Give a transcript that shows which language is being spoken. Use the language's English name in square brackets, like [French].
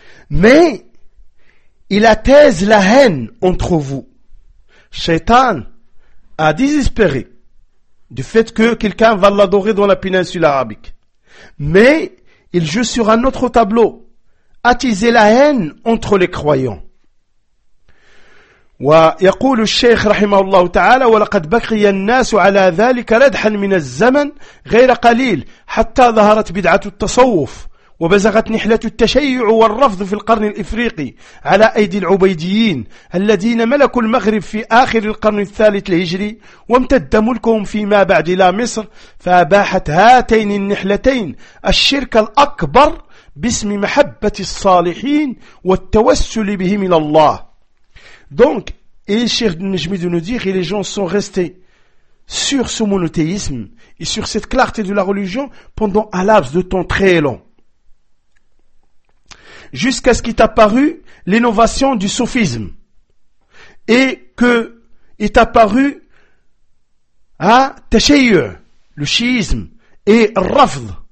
[French] Mais il attise la haine entre vous. Shaitan a désespéré du fait que quelqu'un va l'adorer dans la péninsule arabique. Mais il joue sur un autre tableau: attiser la haine entre les croyants. [Arabic] ويقول الشيخ رحمه الله تعالى: ولقد بقي الناس على ذلك ردحا من الزمن غير قليل، حتى ظهرت بدعة التصوف وبزغت نحلة التشيع والرفض في القرن الإفريقي على أيدي العبيديين الذين ملكوا المغرب في آخر القرن الثالث الهجري، وامتد ملكهم فيما بعد إلى مصر، فأباحت هاتين النحلتين الشرك الأكبر باسم محبة الصالحين والتوسل بهم إلى الله. [French] Donc, et Cheikh Najmi de nous dire, et les gens sont restés sur ce monothéisme et sur cette clarté de la religion pendant un laps de temps très long. Jusqu'à ce qu'est apparu l'innovation du soufisme et que est apparu Tashayyu, le chiisme, et Rafd.